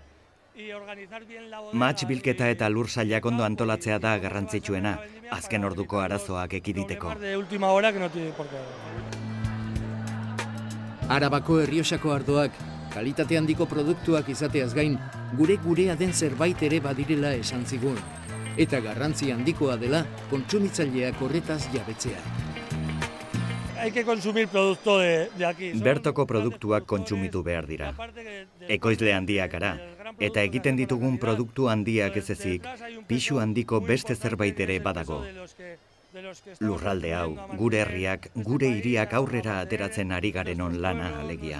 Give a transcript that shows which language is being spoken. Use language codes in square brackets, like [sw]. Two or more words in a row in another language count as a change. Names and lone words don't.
[eu] Mahats bilketa eta lursailak ondo antolatzea da garrantzitsuena, azken orduko arazoak ekiditeko. Arabako Errioxako ardoak, kalitate handiko produktuak izateaz gain, gurea den zerbait ere badirela esan zigun. Eta garrantzi handikoa dela, kontsumitzaileak horretaz jabetzea. [es] Hay que consumir producto de aquí. [eu] Bertoko produktuak kontsumitu behar dira. Ekoizle handiak gara, eta egiten ditugun produktu handiak ez ezik, pisu handiko beste zerbait ere badago. Lurralde hau, gure herriak, gure hiriak aurrera ateratzen ari garenon lana alegia.